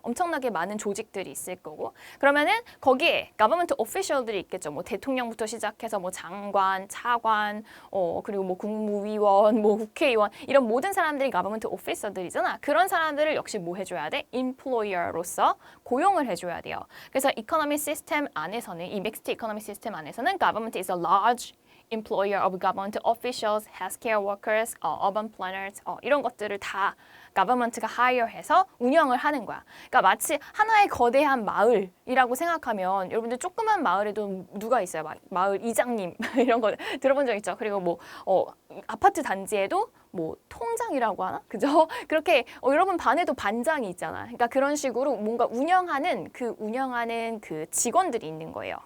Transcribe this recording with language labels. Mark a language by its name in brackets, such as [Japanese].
[Korean] 엄청나게 많은 조직들이 있을 거고. 그러면은 거기에 government official들이 있겠죠. 뭐 대통령부터 시작해서 뭐 장관, 차관, 그리고 뭐 국무위원, 뭐 국회의원 이런 모든 사람들이 government officer들이잖아. 그런 사람들을 역시 뭐 해줘야 돼? employer로서 고용을 해줘야 돼요. 그래서 economy system 안에서는 이 mixed economy system 안에서는 [English] government is a large employer of government officials, healthcare workers, urban planners [Korean] 이런 것들을 다 government가 hire해서 운영을 하는 거야. 그러니까 마치 하나의 거대한 마을이라고 생각하면 여러분들 조그만 마을에도 누가 있어요? 마을 이장님 이런 거 들어본 적 있죠? 그리고 뭐 아파트 단지에도 뭐 통장이라고 하나? 그죠? 그렇게 여러분 반에도 반장이 있잖아. 그러니까 그런 식으로 뭔가 운영하는 그 직원들이 있는 거예요.